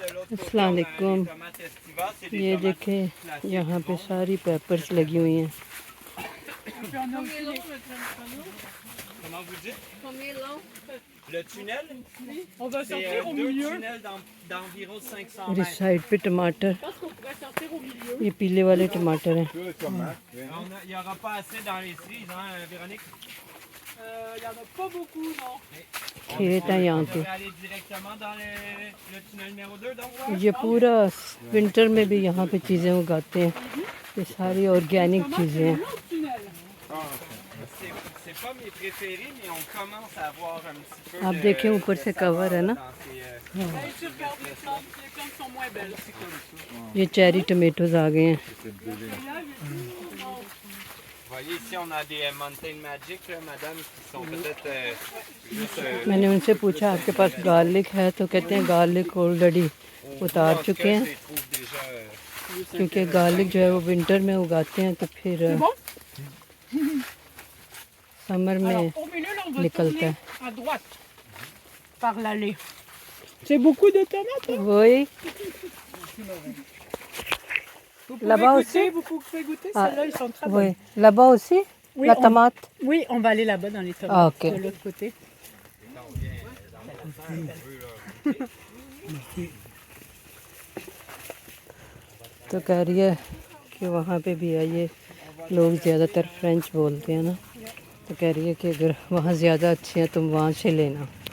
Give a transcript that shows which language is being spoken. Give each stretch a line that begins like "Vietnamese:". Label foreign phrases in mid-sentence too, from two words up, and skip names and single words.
Arabic: السلام عليكم.
Hindi: ये देखें यहाँ पे सारी पेपर्स लगी हुई हैं।
French: Comment vous dites? Le tunnel? On va C'est sortir au deux milieu. tunnels d'environ 500
Hindi: और इस
French: mètres.
Hindi: साइड पे टमाटर,
French: Je pense qu'on pourrait sortir au milieu.
Hindi: ये पीले वाले टमाटर हैं।
French: Il n'y aura pas assez dans les cerises, hein, Véronique? Il y en a pas beaucoup, non.
Hindi: खेत हैं यहाँ
French: On
Hindi: पे।
French: devrait aller directement dans le tunnel numéro 2, donc?
Hindi: ये पूरा विंटर में भी यहाँ पे चीज़ें उगाते हैं। ये सारी ऑर्गेनिक चीज़ें हैं।
English: Long tunnel.
French: C'est pas mes préférés, mais on commence à voir un petit peu.
Hindi: आप देखें ऊपर से कवर है ना।
French: Allez, tu regardes les plantes sont moins belles.
Hindi: ये
English: cherry tomatoes
Hindi: आ गए हैं।
French: Vous voyez ici, on a des Mountain Magic, là, madame, qui sont peut-être juste.
Hindi: मैंने उनसे पूछा आपके पास गार्लिक है, तो कहते हैं
English: garlic already
Hindi: उतार चुके हैं, क्योंकि गार्लिक जो है वो विंटर में उगाते हैं तो फिर समर में
French: Alors, au milieu, là, on va
Hindi: निकलता
French: tourner
Hindi: है।
French: à droite par l'allée. C'est beaucoup de tomates. Hein?
Hindi: वही
French: Vous pouvez Là-bas goûter, aussi? vous pouvez goûter. Ah, Celles-là, ils sont très bonnes. वही là-bas aussi Oui, la on- tomate। Oui, on va aller là-bas dans les tomates, Ah, ok. de l'autre côté.
Hindi: तो कह रही है कि वहाँ पे भी है, ये लोग ज़्यादातर फ्रेंच बोलते हैं ना, तो कह रही है कि अगर वहाँ ज़्यादा अच्छे हैं तुम वहाँ से लेना।